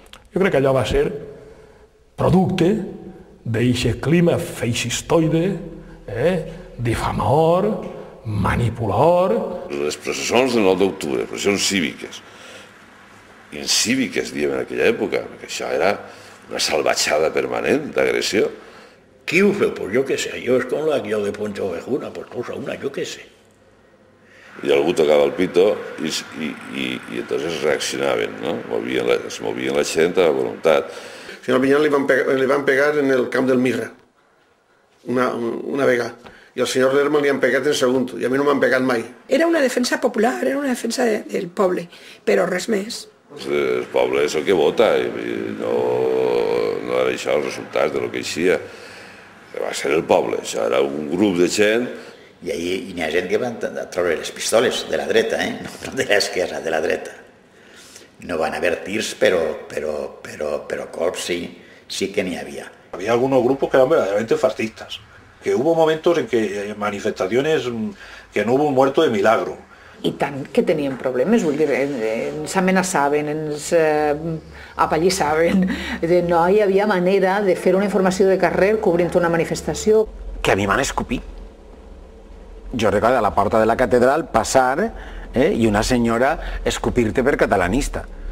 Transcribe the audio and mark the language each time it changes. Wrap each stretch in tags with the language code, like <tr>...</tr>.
<ca>Jo crec que allò va ser producte d'aquest clima feixistoide, difamador, manipulador. Les processons del 9 d'octubre, processons cíviques, incíviques, diem en aquella època, perquè això era una salvatjada permanent d'agressió. Qui ho feu? Pues jo què sé, jo és com la que jo de Poncho Ovejuna, pues cosa una, jo què sé. I algú tocava el pito i entonces reaccionaven, no? Es movien la gent a la voluntat. Al senyor Pinyol li van pegar en el camp del Mirra, una vegada. I al senyor Lerma li han pegat en segon, i a mi no m'han pegat mai. Era una defensa popular, era una defensa del poble, però res més. El poble és el que vota, i no era això els resultats de lo que eixia. Va ser el poble, això era un grup de gent. I hi ha gent que van treure les pistoles de la dreta, no de l'esquerra, de la dreta. No van haver tirs, pero colps sí que n'hi havia.</ca> <es>Había algunos grupos que eran verdaderamente fascistas, que hubo momentos en que manifestaciones que no hubo un muerto de milagro.</es> <ca>I tant que tenien problemes, vull dir, ens amenaçaven, ens apallissaven, no hi havia manera de fer una informació de carrer cobrint una manifestació. Que a mi m'han escopit. Jo recordo a la porta de la catedral passar i una senyora escopir-te per catalanista.</ca>